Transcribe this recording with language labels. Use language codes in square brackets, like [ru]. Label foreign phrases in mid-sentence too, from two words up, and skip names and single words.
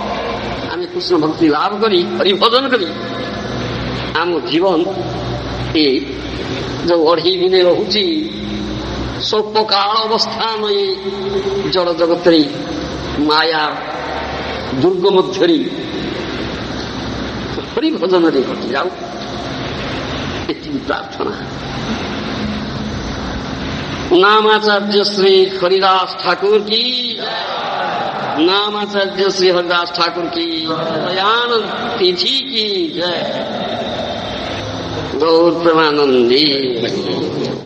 [or] ଆମେ କୃଷ୍ଣ ଭକ୍ତି ଲାଭ କରି, ହରିଭଜନ କରି ଆମ ଜୀବନ ଏ ଯୋଉ ଅଢ଼େଇ ଦିନେ ରହୁଛି ସ୍ୱଳ୍ପ କାଳ ଅବସ୍ଥାନ ଏ ଜଳ ଜଗତରେ ମାୟା ଦୁର୍ଗ ମଧ୍ୟରେ ହରି ଭଜନରେ କଟିଯାଉ, ଏତିକି ପ୍ରାର୍ଥନା। [hi] नामाचार्य श्री हरिदास ठाकुर की, नामाचार्य श्री हरिदास ठाकुर की, दयानंद तिथि की जय। गौर प्रेमानंदी।